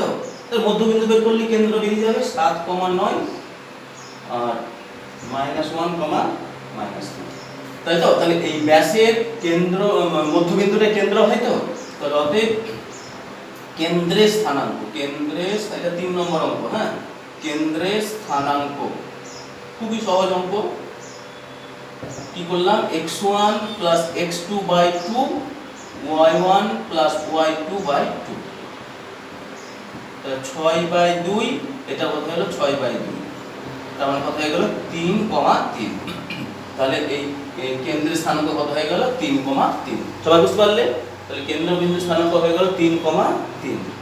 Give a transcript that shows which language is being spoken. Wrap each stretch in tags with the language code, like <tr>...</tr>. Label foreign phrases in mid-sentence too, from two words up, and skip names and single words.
<bn>তার মধ্যবিন্দু বের করলে কেন্দ্র বেরিয়ে যাবে 7,9 আর -1, তাই তো? তাহলে এই ব্যাসের কেন্দ্র, মধ্যবিন্দুটা কেন্দ্র হয় তো, তাহলে অতএব কেন্দ্রের স্থানাঙ্ক, এটা 3 নম্বর অঙ্ক। হ্যাঁ, কেন্দ্রের স্থানাঙ্ক খুবই সহজ অঙ্ক। কি করলাম x1 + x2/2 y1 + y2/2, তাহলে 6/2, এটা কত হলো 6/2, তার মানে কত হয়ে গেল 3,3। তাহলে এই কেন্দ্রের স্থানাঙ্ক কত হয়ে গেল 3,3। সবাই বুঝতে পারলে? তাহলে কেন্দ্রবিন্দু স্থানাঙ্ক হয়ে গেল 3,3।</bn>